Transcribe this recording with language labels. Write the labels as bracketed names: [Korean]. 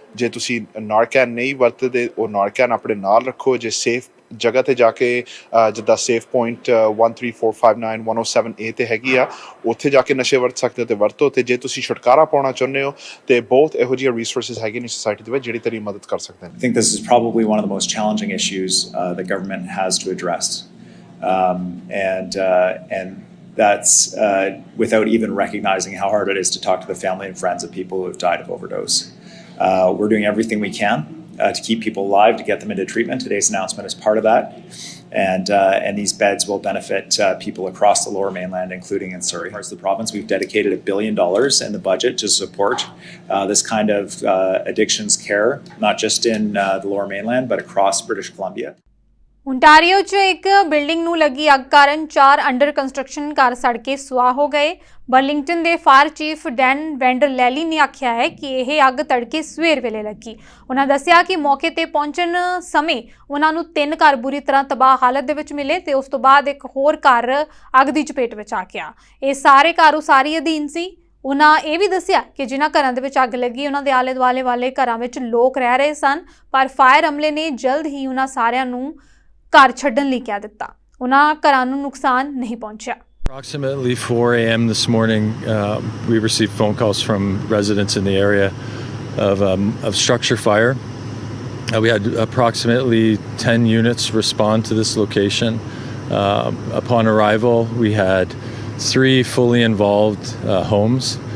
[Punjabi] ਜੇ ਤੁਸੀਂ ਨਾਰਕੈਨ ਨਹੀਂ ਵਰਤਦੇ, ਉਹ ਨਾਰਕੈਨ ਆਪਣੇ ਨਾਲ ਰੱਖੋ। ਜੇ ਸੇਫ ਜਗ੍ਹਾ 'ਤੇ ਜਾ ਕੇ ਜਿੱਦਾਂ ਸੇਫ ਪੁਆਇੰਟ 13459 107A 'ਤੇ ਹੈਗੀ ਆ, ਉੱਥੇ ਜਾ ਕੇ ਨਸ਼ੇ ਵਰਤ ਸਕਦੇ ਹੋ ਅਤੇ ਵਰਤੋ। ਅਤੇ ਜੇ ਤੁਸੀਂ ਛੁਟਕਾਰਾ ਪਾਉਣਾ ਚਾਹੁੰਦੇ ਹੋ ਤੇ ਬਹੁਤ ਇਹੋ ਜਿਹੀਆਂ ਰਿਸੋਰਸਿਸ ਹੈਗੇ ਨੇ ਸੋਸਾਇਟੀ ਦੇ ਵਿੱਚ ਜਿਹੜੀ ਤੇਰੀ ਮਦਦ ਕਰ ਸਕਦੇ ਨੇ। [English] I think this is probably one of the most challenging issues the government has to address, and that's without even recognizing how hard it is to talk to the family and friends of people who have died of overdose. We're doing everything we can to keep people alive, to get them into treatment. Today's announcement is part of that. And these beds will benefit people across the Lower Mainland, including in Surrey. As the province, we've dedicated $1 billion in the budget to support this kind of addictions care, not just in the Lower Mainland, but across British Columbia. [Punjabi] Ontario 'ਚ ਇੱਕ building ਨੂੰ ਲੱਗੀ ਅੱਗ ਕਾਰਨ 4 under construction ਘਰ ਸੜ ਕੇ ਸੁਆਹ ਹੋ ਗਏ। ਬਰਲਿੰਗਟਨ ਦੇ ਫਾਇਰ ਚੀਫ ਡੈਨ ਵੈਂਡਰ ਲੈਲੀ ਨੇ ਆਖਿਆ ਹੈ ਕਿ ਇਹ ਅੱਗ ਤੜਕੇ ਸਵੇਰ ਵੇਲੇ ਲੱਗੀ। ਉਹਨਾਂ ਦੱਸਿਆ ਕਿ ਮੌਕੇ ਤੇ ਪਹੁੰਚਣ ਸਮੇਂ ਉਹਨਾਂ ਨੂੰ 3 ਘਰ ਬੁਰੀ ਤਰ੍ਹਾਂ ਤਬਾਹ ਹਾਲਤ ਦੇ ਵਿੱਚ ਮਿਲੇ ਤੇ ਉਸ ਤੋਂ ਬਾਅਦ ਇੱਕ ਹੋਰ ਘਰ ਅੱਗ ਦੀ ਚਪੇਟ ਵਿੱਚ ਆ ਗਿਆ। ਇਹ ਸਾਰੇ ਘਰ ਉਸਾਰੀ ਅਧੀਨ ਸੀ। ਉਹਨਾਂ ਇਹ ਵੀ ਦੱਸਿਆ ਕਿ ਜਿਨ੍ਹਾਂ ਘਰਾਂ ਦੇ ਵਿੱਚ ਅੱਗ ਲੱਗੀ ਉਹਨਾਂ ਦੇ ਆਲੇ ਦੁਆਲੇ ਵਾਲੇ ਘਰਾਂ ਵਿੱਚ ਲੋਕ ਰਹਿ ਰਹੇ ਸਨ, ਪਰ ਫਾਇਰ ਅਮਲੇ ਨੇ ਜਲਦ ਹੀ ਉਹਨਾਂ ਸਾਰਿਆਂ ਨੂੰ ਘਰ ਛੱਡਣ ਲਈ ਕਹਿ ਦਿੱਤਾ। ਉਹਨਾਂ ਘਰਾਂ ਨੂੰ ਨੁਕਸਾਨ ਨਹੀਂ ਪਹੁੰਚਿਆ। [English] Approximately 4 a.m. this morning, we received phone calls from residents in the area of structure fire. We had approximately 10 units respond to this location. Upon arrival, we had 3 fully involved homes.